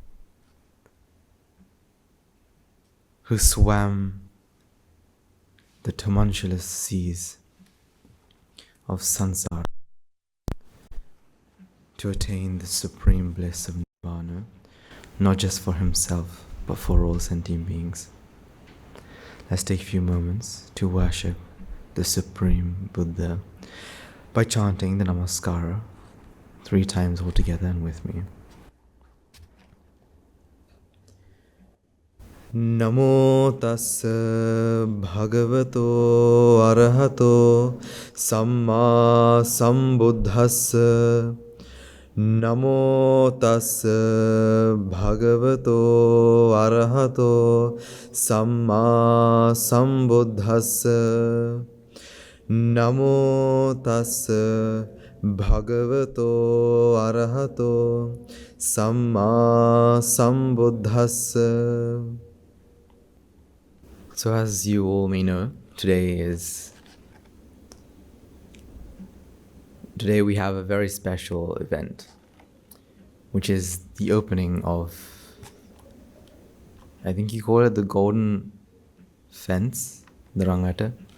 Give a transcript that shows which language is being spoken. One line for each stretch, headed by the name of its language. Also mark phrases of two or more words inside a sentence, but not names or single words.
English: who swam the tumultuous seas of samsara to attain the supreme bliss of Nibbána, not just for himself, but for all sentient beings. Let's take a few moments to worship the Supreme Buddha by chanting the Namaskara 3 times all together and with me.
Pali: Namo tassa bhagavato arahato samma sambuddhassa. Namo tassa bhagavato arahato samma sambuddhassa. Namo tassa bhagavato arahato samma sambuddhassa.
English: So as you all may know, today we have a very special event, which is the opening of, I think you call it the golden fence, the Rangata.